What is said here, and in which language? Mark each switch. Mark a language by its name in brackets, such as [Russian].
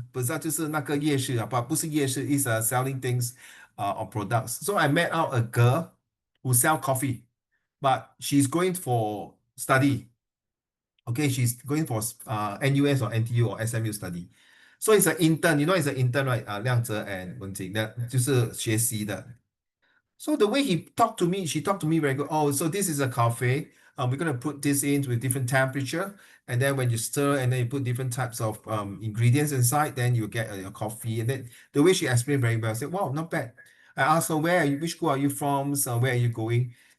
[English] Bazaar [Chinese] 就是那个夜市 [English] but [Chinese] 不是夜市 [English] is selling things or products. So I met out a girl who sell coffee, but she's going for study. Okay, she's going for NUS or NTU or SMU study. So it's an intern, you know, it's an intern, right? [Chinese] 亮泽 and 文静，那就是学习的。 [English] So the way he talked to me, she talked to me very good. Oh, so this is a coffee. We're gonna put this in with different temperature, and then when you stir, and then you put different types of ingredients inside, then you get a coffee. And then the way she explained very well, I said, "Wow, not bad." I asked her, "Where are you? Which school are you from? So where are you going?"